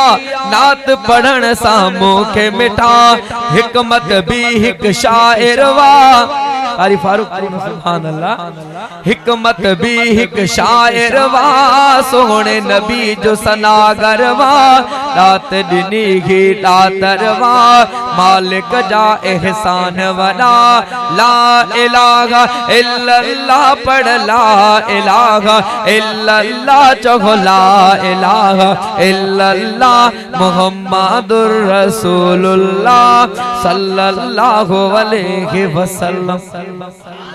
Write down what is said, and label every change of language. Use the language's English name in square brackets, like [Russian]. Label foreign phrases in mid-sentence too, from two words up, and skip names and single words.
[Sindhi] नात पढ़ण सां मूंखे मिठा, हिकमत भी हिक शाइर वा। कारी फारूक [Arabic] سبحان الله. [Sindhi] हिकमत भी हिक शाइर वा, सोहणे नबी जो सनागर वा। दात ॾिनी ही दातर वा, मालिक जा एहसान वॾा। [Arabic] لا إله إلا الله पढ़, لا إله إلا الله चहो, لا إله إلا الله محمد رسول الله صلى الله عليه وسلم.